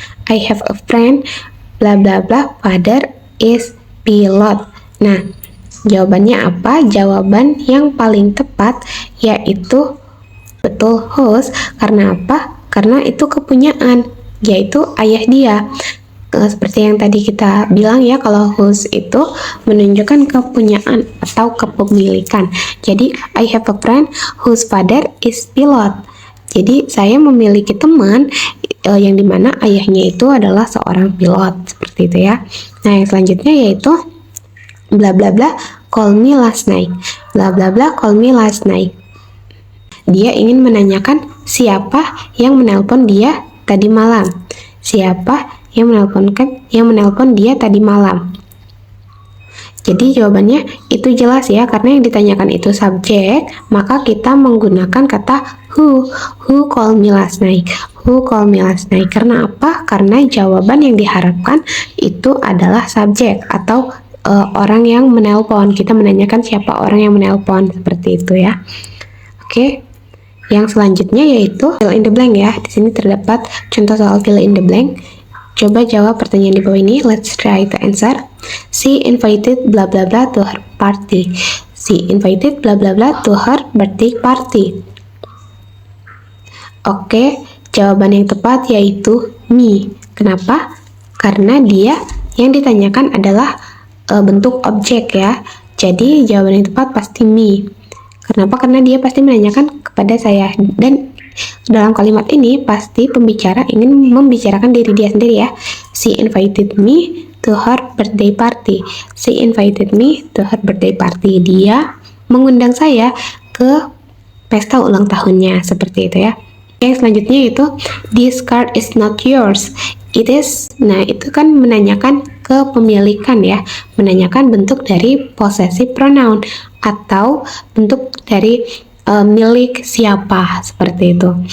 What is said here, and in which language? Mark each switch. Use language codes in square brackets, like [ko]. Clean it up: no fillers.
[en] I have a friend bla bla bla father is pilot. [id] Nah, jawabannya apa? Jawaban yang paling tepat yaitu betul whose. Karena apa? Karena itu kepunyaan, yaitu ayah dia. Seperti yang tadi kita bilang ya, kalau whose itu menunjukkan kepunyaan atau kepemilikan. [en] Jadi, I have a friend whose father is pilot. [id] Jadi, saya memiliki teman yang dimana ayahnya itu adalah seorang pilot, seperti itu ya. Nah, yang selanjutnya yaitu [en] bla bla bla call me last night. Bla bla bla call me last night. [id] Dia ingin menanyakan siapa yang menelpon dia tadi malam. Siapa yang menelpon dia tadi malam. Jadi jawabannya itu jelas ya, karena yang ditanyakan itu subjek, maka kita menggunakan kata [en] who called me last night. Who called me last night. [id] Karena apa? Karena jawaban yang diharapkan itu adalah subjek atau orang yang menelpon. Kita menanyakan siapa orang yang menelpon, seperti itu ya. Oke. Yang selanjutnya yaitu fill in the blank ya. Di sini terdapat contoh soal fill in the blank. Coba jawab pertanyaan di bawah ini. [en] Let's try to answer. She invited blah blah blah to her party. She invited blah blah blah to her birthday party. [id] Oke, jawaban yang tepat yaitu me. Kenapa? Karena dia yang ditanyakan adalah bentuk objek ya. Jadi jawaban yang tepat pasti me. Kenapa? Karena dia pasti menanyakan kepada saya, dan dalam kalimat ini pasti pembicara ingin membicarakan diri dia sendiri ya. [en] She invited me to her birthday party. She invited me to her birthday party. [id] Dia mengundang saya ke pesta ulang tahunnya, seperti itu ya. Yang selanjutnya itu [en] this card is not yours. It is. [id] Nah, itu kan menanyakan kepemilikan ya, menanyakan bentuk dari possessive pronoun atau bentuk dari milik siapa, seperti itu.